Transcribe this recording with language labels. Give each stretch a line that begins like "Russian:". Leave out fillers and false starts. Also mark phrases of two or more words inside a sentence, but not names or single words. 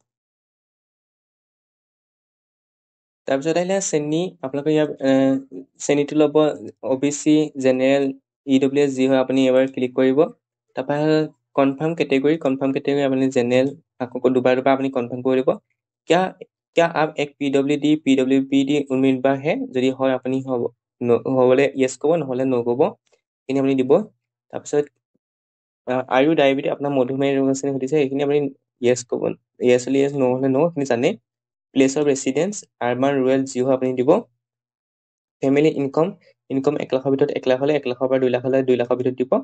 Assamese: তাৰপিছত আহিলে শ্ৰেণী, আপোনালোকে ইয়াৰ শ্ৰেণীটো ল'ব OBC, জেনেৰেল, EWS যি হয় আপুনি এবাৰ ক্লিক কৰিব। তাৰপৰা
English: confirm category
Assamese: আপুনি জেনেৰেল, আকৌ দুবাৰ আপুনি কনফাৰ্ম কৰি দিব।
Hindi: क्या आप एक PWD उम्मीदवार है?
Assamese: যদি হয় আপুনি হ'বলে য়েছ ক'ব, নহ'লে ন' ক'ব, এইখিনি আপুনি দিব। তাৰপিছত
English: are you diabetic,
Assamese: আপোনাৰ মধুমেহ ৰোগ আছে সুধিছে, এইখিনি আপুনি য়েছ ক'ব, য়েছ হ'লে য়েছ, ন' হ'লে ন', আপুনি জানে।
English: place of residence urban rural
Assamese: যি হয় আপুনি দিব।
English: family income
Assamese: 1 লাখৰ ভিতৰত 1 লাখ হ'লে 1 লাখৰ পৰা 2 লাখ হ'লে 2 লাখৰ ভিতৰত দিব।